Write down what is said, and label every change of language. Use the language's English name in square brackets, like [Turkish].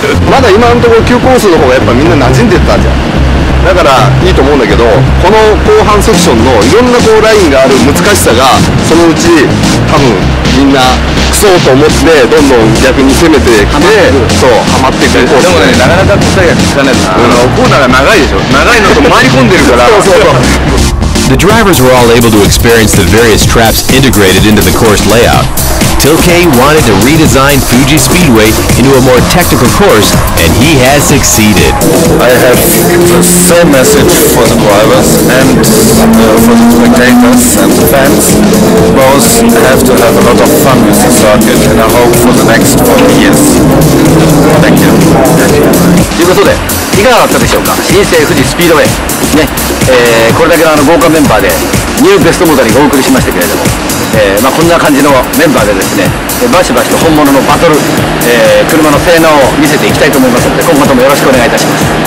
[Japanese] まだ今のところ急コースの方がやっぱみんな馴染んでったじゃん。だからいいと思うんだけど、この後半セクションのいろんなこうラインがある難しさがそのうち多分みんなクソと思ってどんどん逆に攻めてきて、そうハマっていくコース。でもねなかなか答えが聞かないな。コーナーが長いでしょ。長いのと回り込んでるからそう。 [English] The drivers were all able to experience the various traps integrated into the course layout. Tilke wanted to redesign Fuji Speedway into a more technical course, and he has succeeded. I have the same message for the drivers and for the spectators and the fans. Both have to have a lot of fun with the circuit, and I hope for the next 40 years. Thank you. [Japanese] ということで、いかがだったでしょうか。新生富士スピードウェイね、これだけの豪華メンバーでニューベストモータリングをお送りしましたけれども、こんな感じのメンバーでですね、バシバシと本物のバトル、車の性能を見せていきたいと思いますので、今後ともよろしくお願いいたします。